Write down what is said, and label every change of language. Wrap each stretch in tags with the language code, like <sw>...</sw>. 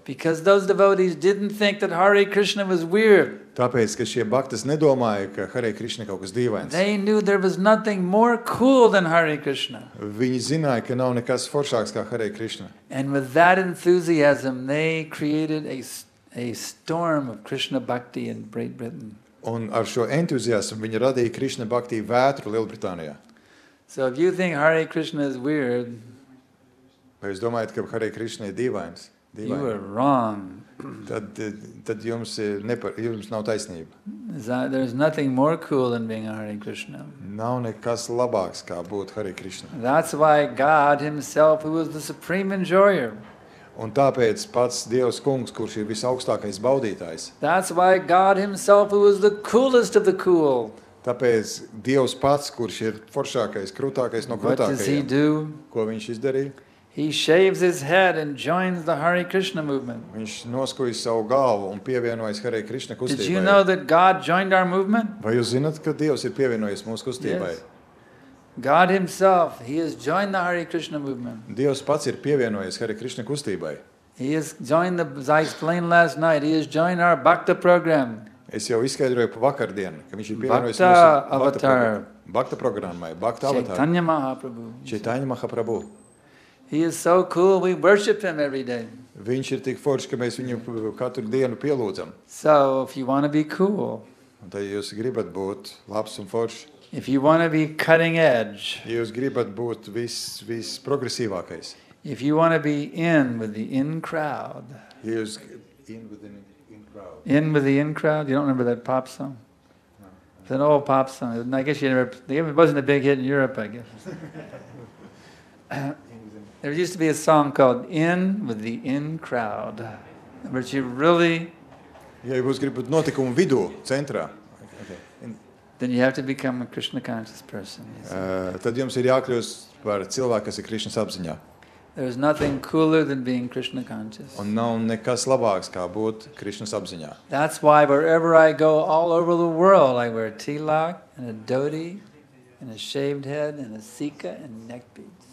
<en>Because those devotees didn't think that Hare Krishna was weird.</en> <lv>Tāpēc, ka šie baktas nedomāja, ka Hare Krishna kaut kas dīvains.</lv> <en>They knew there was nothing more cool than Hare Krishna.</en> <lv>Viņi zināja, ka nav nekas foršāks kā Hare Krishna.</lv> <en>And with that enthusiasm, they created a storm of Krishna Bhakti in Great Britain.</en> <lv>Un ar šo entuziasmu viņi radīja Krishna Bhakti vētru Lielbritānijā.</lv> <en>So if you think Hare Krishna is weird,</en> <lv>Vai jūs domājat, ka Hare Krishna ir dīvains?</lv> <en>you are wrong.</en> <lv>Tad jums nav taisnība.</lv> <en>There's nothing more cool than being a Hare Krishna.</en> <lv>Nav nekas labāks, kā būt Hare Krishna.</lv> <en>That's why God himself, who was the supreme enjoyer,</en> <lv>Un tāpēc pats Dievs kungs, kurš ir visaugstākais baudītājs,</lv> <en>that's why God himself, who was the coolest of the cool,</en> <lv>tāpēc Dievs pats, kurš ir foršākais, krūtākais no</lv> <en>what does he</en> <lv>krūtākajiem,</lv> <en>do?</en> <lv>ko viņš izdarīja?</lv> <en>He shaves his head and joins the Hare Krishna movement.</en> <lv>Viņš noskuja savu galvu un pievienojas Hare Krishna</lv> <en>Did</en> <lv>kustībai.</lv> <en>you know that God joined our movement?</en> <lv>Vai jūs zināt, ka Dievs ir pievienojies mūsu kustībai?</lv> <en>Yes. God himself, he has joined the Hare Krishna movement.</en> <lv>Dievs pats ir pievienojies Hare Krishna kustībai.</lv> <en>He has joined as I explained last night, he has joined our Bhakta program.</en> <lv>Es jau izskaidroju pa vakardienu, ka viņš ir pievienojies Bhakta mūsu</lv> <en>avatar.</en> <lv>Bhakta programmai, Bhakta avatar.</lv> <en>Chaitanya Mahaprabhu.</en> <lv>Chaitanya Mahaprabhu.</lv> <en>He is so cool, we worship him every day.</en> <lv>Viņš ir tik foršs, ka mēs viņu katru dienu pielūdzam.</lv> <en>So if you want to be cool,</en> <lv>Un tad jūs gribat būt labs un foršs,</lv> <en>if you want to be cutting edge,</en> <lv>ja jūs gribat būt progresīvākais,</lv> <en>if you want to be in with the in crowd,</en> <lv>ja jūs</lv> <en>in with the crowd. in with the in crowd, you don't remember that pop song? It's an old pop song. I guess you never, it wasn't a big hit in Europe, I guess. There used to be a song called In with the In Crowd, which you really,</en> <lv>Ja jūs gribat notikumu vidū, centrā,</lv> <en>then you have to become a Krishna conscious person. You see.</en> <lv>tad jums ir jākļūst par cilvēku, kas ir Krišnas apziņā.</lv> <en>There's nothing cooler than being Krishna conscious.</en> <lv>Un nav nekas labāks, kā būt Krišnas apziņā.</lv> <en>That's why wherever I go all over the world, I wear tilak and a dhoti and a shaved head and a sika and neck beads.</en>